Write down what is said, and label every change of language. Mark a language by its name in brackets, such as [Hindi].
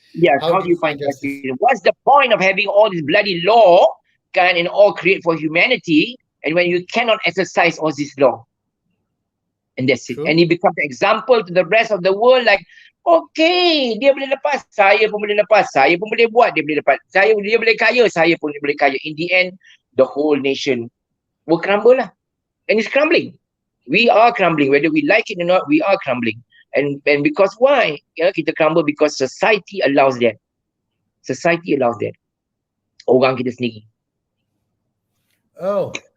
[English] Yes, how do you find justice? What's the point of having all this bloody law and all create for humanity, and when you cannot exercise all this law? And that's it. True. And it becomes an example to the rest of the world, like, okay, [Malay] dia boleh lepas, saya pun boleh lepas, saya pun boleh buat, dia boleh lepas, dia boleh kaya, saya pun boleh kaya. [English] In the end, the whole nation will crumble lah. And it's crumbling. We are crumbling, whether we like it or not, we are crumbling. And because why? Kita crumble because society allows that. Society allows that. [Malay] Orang kita sendiri. Oh.